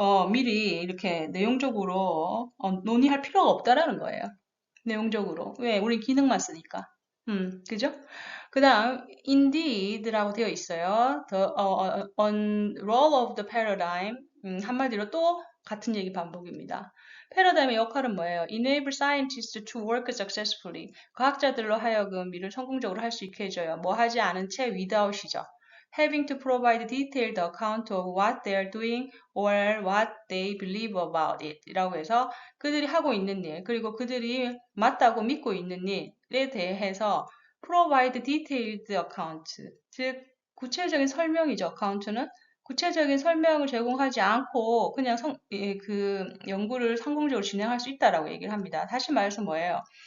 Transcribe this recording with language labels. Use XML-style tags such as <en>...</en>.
<ko>미리 이렇게 내용적으로 논의할 필요가 없다라는 거예요. 내용적으로. 왜? 우리 기능만 쓰니까. 그죠? 그 다음, indeed라고 되어 있어요.</ko> <en>On role of the paradigm.</en> <ko>한마디로 또 같은 얘기 반복입니다. 패러다임의 역할은 뭐예요?</ko> <en>Enable scientists to work successfully.</en> <ko>과학자들로 하여금 일을 성공적으로 할 수 있게 해줘요. 뭐 하지 않은 채 without이죠.</ko> <en>Having to provide detailed account of what they are doing or what they believe about it.</en> <ko>이라고 해서 그들이 하고 있는 일, 그리고 그들이 맞다고 믿고 있는 일에 대해서</ko> <en>provide detailed account,</en> <ko>즉 구체적인 설명이죠. account는 구체적인 설명을 제공하지 않고 그냥 그 연구를 성공적으로 진행할 수 있다라고 얘기를 합니다. 다시 말해서 뭐예요?</ko>